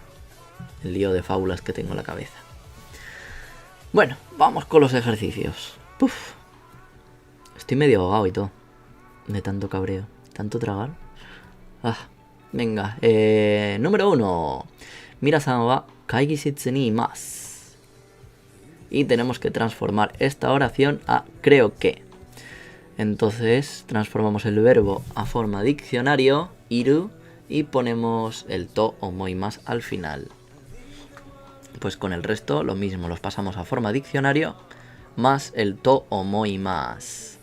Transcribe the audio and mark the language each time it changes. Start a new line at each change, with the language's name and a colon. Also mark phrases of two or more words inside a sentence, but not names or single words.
Spanish: El lío de fábulas que tengo en la cabeza. Bueno, vamos con los ejercicios. Puf. Estoy medio ahogado y todo. De tanto cabreo. Tanto tragar. Venga.
Japanese: Número 1. ミラさんは会議室にいます.
Spanish: Y tenemos que transformar esta oración a creo que. Entonces transformamos el verbo a forma diccionario, iru, y ponemos el
Japanese: と思います
Spanish: al final. Pues con el resto lo mismo, los pasamos a forma diccionario más el
Japanese: と思います.